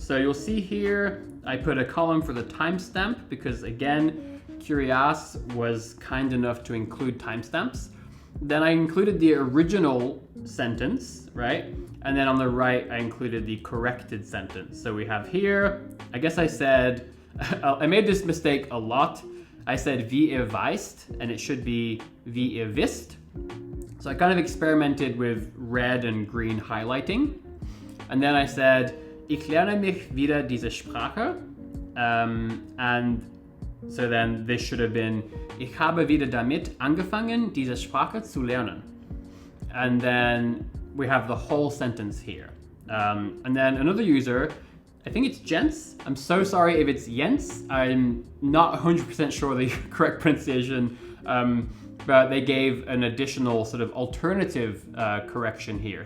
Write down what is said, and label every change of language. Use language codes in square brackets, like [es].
[en] So you'll see here, I put a column for the timestamp because again, Curious was kind enough to include timestamps. Then I included the original sentence, right? And then on the right, I included the corrected sentence. So we have here, I guess I said, I made this mistake a lot. I said [de] wie ihr weißt, [en] and it should be [de] wie ihr wisst. [en] So I kind of experimented with red and green highlighting. And then I said, [de] ich lerne mich wieder diese Sprache. [en] And so then this should have been, [de] ich habe wieder damit angefangen, diese Sprache zu lernen. [en] And then we have the whole sentence here. And then another user, I think it's Jens. I'm so sorry if it's Jens. I'm not 100% sure the correct pronunciation, but they gave an additional sort of alternative correction here.